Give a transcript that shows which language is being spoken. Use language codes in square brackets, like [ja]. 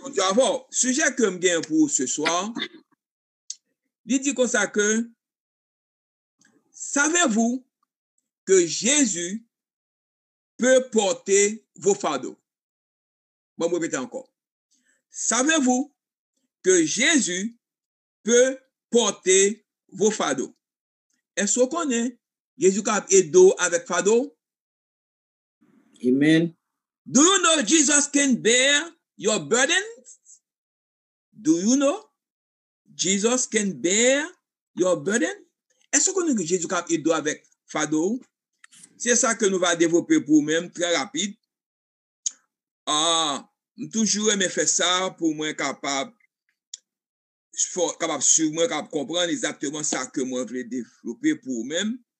[fr] Alors, sujet que je gagne pour ce soir, il dit comme ça que, savez-vous que Jésus peut porter vos fardeaux? Bon, je répète encore. Savez-vous que Jésus peut porter vos fardeaux? Est-ce qu'on connaît Jésus qui a aidé avec fardeau? Amen. [en] Do you know Jesus can bear your burdens? Do you know Jesus can bear your burden? [fr] Est-ce qu'on connaît que Jésus qui a aidé avec fardeau? C'est ça que nous allons développer pour nous-mêmes, très rapide. Toujours aimer faire ça pour moi capable suivre moi, capable comprendre exactement ça que moi voulais développer pour nous-mêmes.